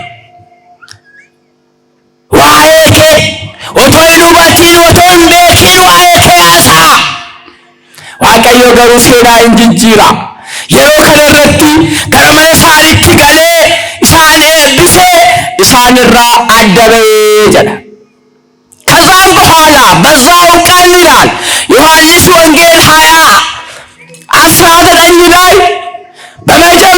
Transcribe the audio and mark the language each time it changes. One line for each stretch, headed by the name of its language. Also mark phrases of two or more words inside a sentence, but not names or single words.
Oromo: Waa'ee kee otoo hin hubatiin, otoo hin beekiin waa'ee kee haasa'a. Waaqayyo garuu seenaa hin jijjiira. Yeroo kanarratti gara mana isaanitti galee isaan eebbisee isaanirraa adda ba'ee jedha.
Amharic: ከዛም በኋላ በዛው ቀን ይላል ዮሐንስ ወንጌል 20:19 ላይ